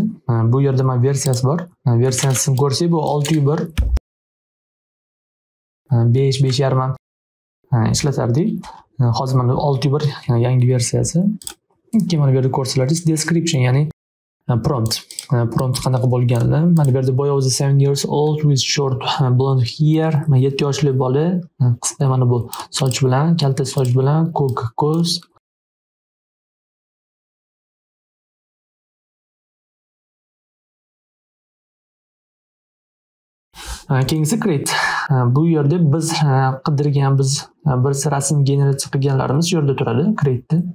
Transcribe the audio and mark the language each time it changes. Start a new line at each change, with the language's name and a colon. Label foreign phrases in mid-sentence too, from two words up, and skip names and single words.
Uzbek: Bu yerda mana versiyasi bor. Versiyasini ko'rsak, bu 601 5.5.5 ham ishlatardik. Hozir mana 601 yangi versiyasi. Keyin mana bu yerda ko'rsalaringiz description, ya'ni prompt. Prompt qanaqa bo'lganini. Mana bu yerda
English: boy was 7 years old with short blonde hair.
Uzbek: 7 yoshli bola, qisqa mana bu soch bilan, kalta soch bilan, ko'k ko'z. Keyingisi create. Bu yerda biz qidirgan, biz rasm generatsiya qilganlarimiz shu yerda turadi, create.